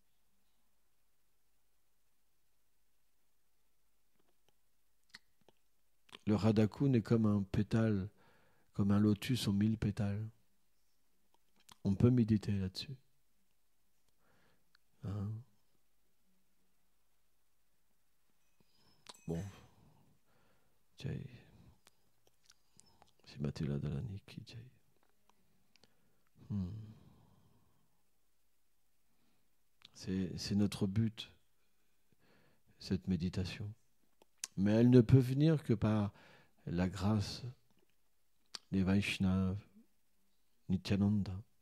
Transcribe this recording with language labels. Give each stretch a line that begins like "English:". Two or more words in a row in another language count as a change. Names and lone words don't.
French: Le Radhakun est comme un pétale, comme un lotus aux 1000 pétales. On peut méditer là-dessus. Bon. Jai.
Hindi: श्रीमती राधारानी की जय.
French: C'est notre but, cette méditation. Mais elle ne peut venir que par la grâce des Vaishnavas, Nityananda.